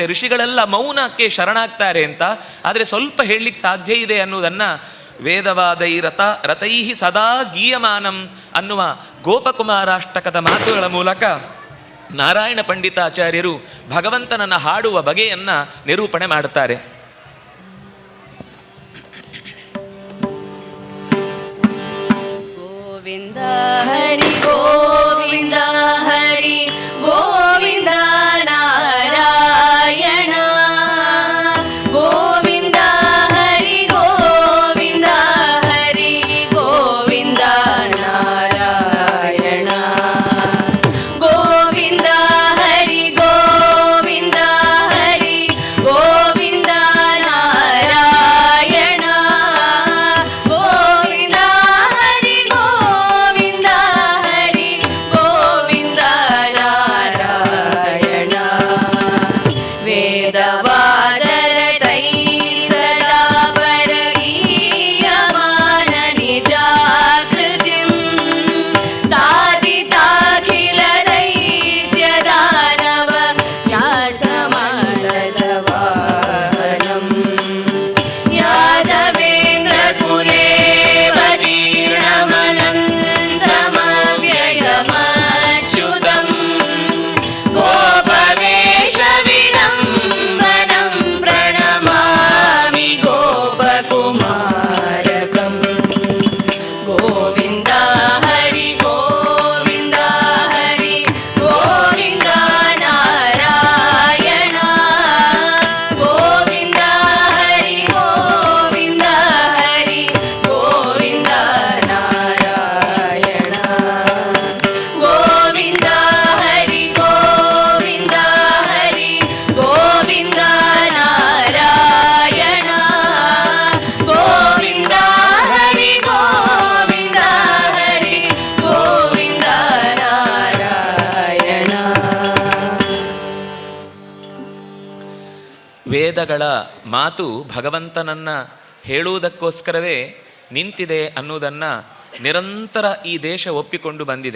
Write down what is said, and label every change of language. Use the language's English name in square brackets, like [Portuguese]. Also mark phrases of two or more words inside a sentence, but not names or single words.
[Kannada] ಋಷಿಗಳೆಲ್ಲ ಮೌನಕ್ಕೆ ಶರಣಾಗ್ತಾರೆ ಅಂತ. ಆದರೆ ಸ್ವಲ್ಪ ಹೇಳಲಿಕ್ಕೆ ಸಾಧ್ಯ ಇದೆ ಅನ್ನುವುದನ್ನು [Sanskrit] ವೇದವಾದೈ ರಥೈ ಸದಾ ಗೀಯಮಾನಂ [Kannada] ಅನ್ನುವ ಗೋಪಕುಮಾರಾಷ್ಟಕದ ಮಾತುಗಳ ಮೂಲಕ ನಾರಾಯಣ ಪಂಡಿತಾಚಾರ್ಯರು ಭಗವಂತನನ್ನು ಹಾಡುವ ಬಗೆಯನ್ನು ನಿರೂಪಣೆ ಮಾಡುತ್ತಾರೆ. [Sanskrit] ಗೋವಿಂದ ಹರಿ ಗೋವಿಂದ ಹರಿ ಗೋವಿಂದ ನಾರಾಯಣ ಗೋವಿಂದ ಹರಿ ಗೋವಿಂದ ಹರಿ ಗೋವಿಂದ ನಾರಾಯಣ ಗೋವಿಂದ ಹರಿ ಗೋವಿಂದ ಹರಿ ಗೋವಿಂದ ನಾರಾಯಣ ಗೋವಿಂದ ಹರಿ ಗೋವಿಂದ ಹರಿ ಗೋವಿಂದ ನಾರಾಯಣ ವೇದವಾದರತೈ ಸದಾ ಪರಗೀಯಮಾನ ನಿಜಾಕೃತಿಂ ಸಾಧಿತಾಖಿಲ ದೈತ್ಯದಾನವ ಯಾತಮಾನಸವಾಹನಂ ಯಾದವೇಂದ್ರ ಕುಲೇ ವದೀರ್ಣಮನಂತಮವ್ಯಯಮಚ್ಯುತಂ ಗೋಪವೇಶ ವಿಡಂಬನಂ ಪ್ರಣಮಾಮಿ ಗೋಪಕುಮಾರಕಂ ಗೋವಿಂದ ಹರಿ ಗೋವಿಂದ ಹರಿ ಗೋವಿಂದ ನಾರಾಯಣ ಗೋವಿಂದ ಹರಿ ಗೋವಿಂದ ಹರಿ ಗೋವಿಂದ ನಾರಾಯಣ ಗೋವಿಂದ ಹರಿ ಗೋವಿಂದ ಹರಿ ಗೋವಿಂದ ನಾರಾಯಣ ಗೋವಿಂದ ಹರಿ ಗೋವಿಂದ ಹರಿ ಗೋವಿಂದ ನಾರಾಯಣ. [Kannada] ವೇದಗಳ ಮಾತು ಭಗವಂತನನ್ನು ಹೇಳುವುದಕ್ಕೋಸ್ಕರವೇ ನಿಂತಿದೆ ಅನ್ನುವುದನ್ನು ನಿರಂತರ ಈ ದೇಶ ಒಪ್ಪಿಕೊಂಡು ಬಂದಿದೆ.